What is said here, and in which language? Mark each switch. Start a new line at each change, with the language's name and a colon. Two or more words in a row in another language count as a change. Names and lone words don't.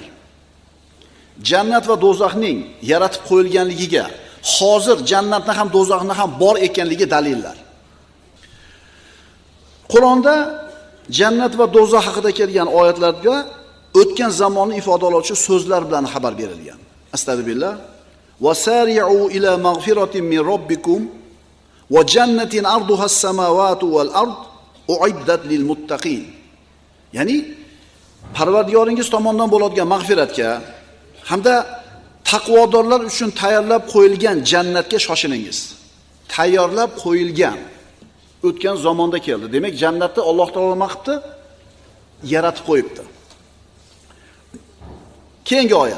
Uzbek: Jannat va do'zaxning yaratib qo'yilganligiga, hozir jannatni ham do'zaxni ham bor ekanligi dalillar. Qur'onda jannat va do'zax haqida kelgan oyatlarda o'tgan zamonni ifodalovchi so'zlar bilan xabar berilgan.
Arabic: أستغفر الله وسارعوا إلى مغفرة من ربكم وجنة عرضها السماوات والأرض أعدت للمتقين.
Uzbek: Ya'ni Parvardigoringiz tomonidan bo'ladigan mag'firatga hamda taqvodorlar uchun tayyorlab qo'yilgan jannatga shoshilingiz. Tayyorlab qo'yilgan o'tgan zamonda keldi. Demak, jannatni Alloh taolo nima qilibdi? Yaratib qo'yibdi. Keyingi oyat.